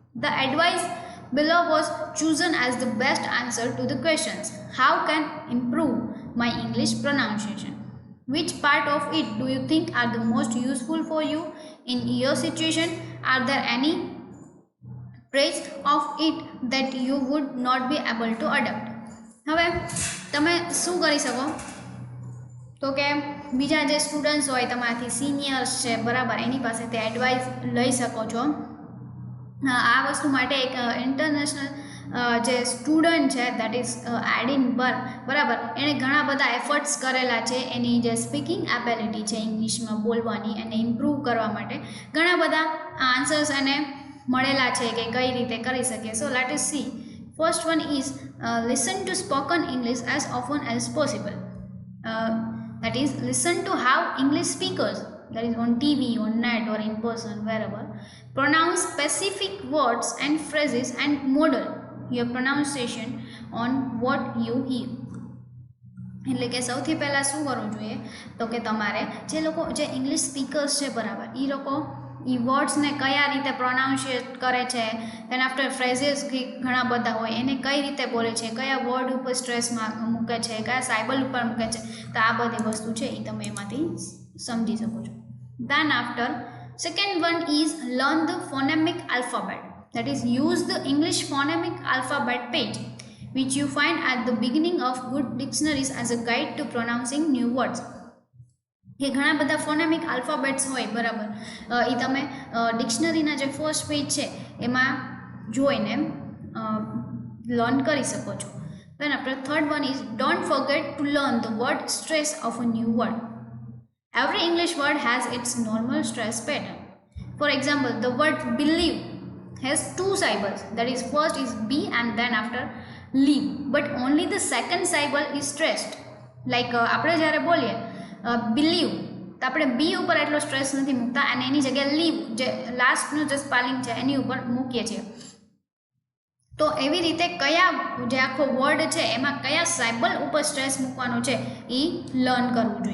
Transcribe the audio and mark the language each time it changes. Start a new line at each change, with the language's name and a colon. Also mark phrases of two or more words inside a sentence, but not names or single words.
English: The advice below was chosen as the best answer to the questions. How can improve my English pronunciation? Which part of it do you think are the most useful for you in your situation? Are there any traits of it that you would not be able to adapt?
Gujarati: હવે તમે શું કરી શકો તો કે બીજા જે સ્ટુડન્ટ્સ હોય તમારાથી સિનિયર્સ છે બરાબર એની પાસેથી એડવાઇસ લઈ શકો છો. આ વસ્તુ માટે એક ઇન્ટરનેશનલ જે સ્ટુડન્ટ છે
English: that is
Gujarati: એડિનબર્ગ બરાબર એણે ઘણા બધા એફર્ટ્સ કરેલા છે એની જે
English: speaking ability
Gujarati: છે ઇંગ્લિશમાં બોલવાની એને ઇમ્પ્રૂવ કરવા માટે ઘણા બધા આન્સર્સ એને મળેલા છે કે કઈ રીતે કરી શકે.
English: So let us see. First one is listen to spoken English as often as possible. That is, listen to how English speakers, that is on TV, on net or in person, wherever, pronounce specific words and phrases and model your pronunciation on what you hear.
Gujarati: એટલે કે સૌથી પહેલાં શું કરવું જોઈએ તો કે તમારે જે લોકો જે
English: English speakers
Gujarati: છે બરાબર એ લોકો એ વર્ડ્સને કયા રીતે પ્રોનાઉન્શિએટ કરે છે
English: then after phrases
Gujarati: ઘણા બધા હોય એને કઈ રીતે બોલે છે કયા વર્ડ ઉપર સ્ટ્રેસ મૂકે છે કયા સાયબલ ઉપર મૂકે છે તો આ બધી વસ્તુ છે એ તમે એમાંથી સમજી શકો છો.
English: then after second one is learn the phonemic alphabet. That is, use the English phonemic alphabet page which you find at the beginning of good dictionaries as a guide to pronouncing new words.
Gujarati: કે ઘણા બધા
English: phonemic alphabets
Gujarati: હોય બરાબર એ તમે ડિક્શનરીના જે
English: first page
Gujarati: છે એમાં જોઈને લર્ન કરી શકો છો.
English: Then after third one is don't forget to learn the word stress of a new word. Every English word has its normal stress pattern. For example, the word believe has two syllables, that is first is B and then after leave, but only the second syllable is stressed.
Gujarati: Like આપણે જ્યારે બોલીએ બિલીવ તો આપણે બી ઉપર એટલો સ્ટ્રેસ નથી મૂકતા અને એની જગ્યાએ લીવ જે લાસ્ટનું જે સ્પેલિંગ છે એની ઉપર મૂકીએ છીએ. તો એવી રીતે કયા જે આખો વર્ડ છે એમાં કયા સાયબલ ઉપર સ્ટ્રેસ મૂકવાનો છે એ લર્ન કરવું જોઈએ.